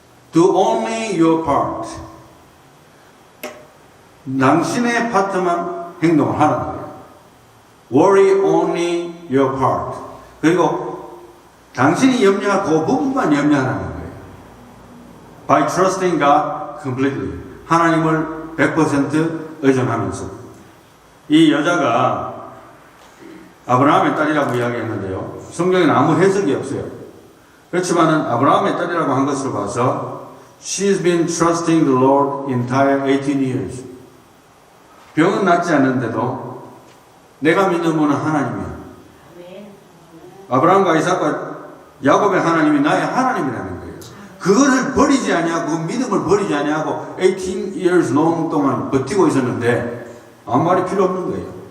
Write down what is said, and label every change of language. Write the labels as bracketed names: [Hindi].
[English] Do only your part. [Korean] 당신의 파트만 행동을 하라는 거예요. [English] Worry only your part. [Korean] 그리고 당신이 염려할 그 부분만 염려하라는 거예요. [English] By trusting God completely. [Korean] 하나님을 100% 의존하면서. 이 여자가 아브라함의 딸이라고 이야기했는데요. 성경에는 아무 해석이 없어요. 그렇지만은 아브라함의 딸이라고 한 것을 봐서 [English] She's been trusting the Lord entire 18 years. [Korean] 병은 낫지 않는데도 내가 믿는 분은 하나님이야. 아브라함과 이삭과 야곱의 하나님이 나의 하나님이라는 거예요. 그것을 버리지 아니하고 그 믿음을 버리지 아니하고 [English] 18 years long [Korean] 동안 버티고 있었는데 아무 말이 필요 없는 거예요.